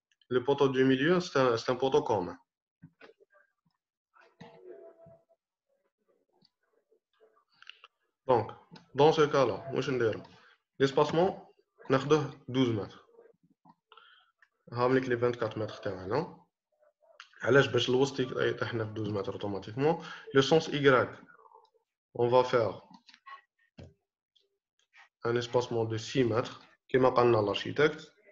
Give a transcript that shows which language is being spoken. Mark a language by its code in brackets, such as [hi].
[fr] Le poteau du milieu c'est un poteau commun. Donc dans ce cas là [ar] واش نديرو [fr] l'espacement [ar] ناخذوه 12 متر. هامليك لي 24 متر تاعنا. علاش؟ باش الوسط يطيحنا في 12 متر اوتوماتيكمون. [fr] لو سونس Y on va faire un espacement de 6 mètres [ar] كما قالنا [fr] l'architecte.